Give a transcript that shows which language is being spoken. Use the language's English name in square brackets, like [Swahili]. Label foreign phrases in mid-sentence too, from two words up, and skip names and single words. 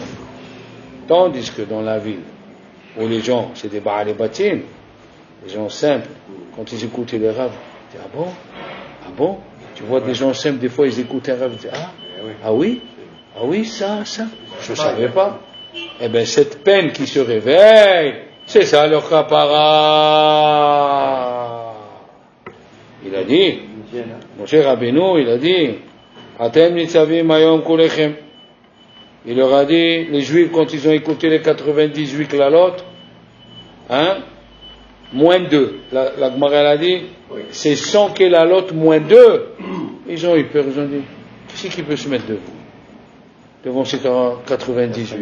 [French] Tandis que dans la ville, où les gens, c'est des Baal et Batim, les gens simples, quand ils écoutaient les raves, ils disaient, ah bon, tu vois des gens simples, des fois ils écoutent un rave, ils disent, ah oui, ça, je ne savais pas. Eh bien, cette peine qui se réveille, c'est ça leur kapara. Il a dit, Moshe Rabbeinu, il a dit, [Hebrew] אתם נצבים היום כולכם. [French] Il leur a dit, les Juifs, quand ils ont écouté les 98 klalot, moins 2. La Gemara elle a dit, c'est 100 klalot moins 2. Ils ont eu peur, ils ont dit, qui peut se mettre debout devant ces 98?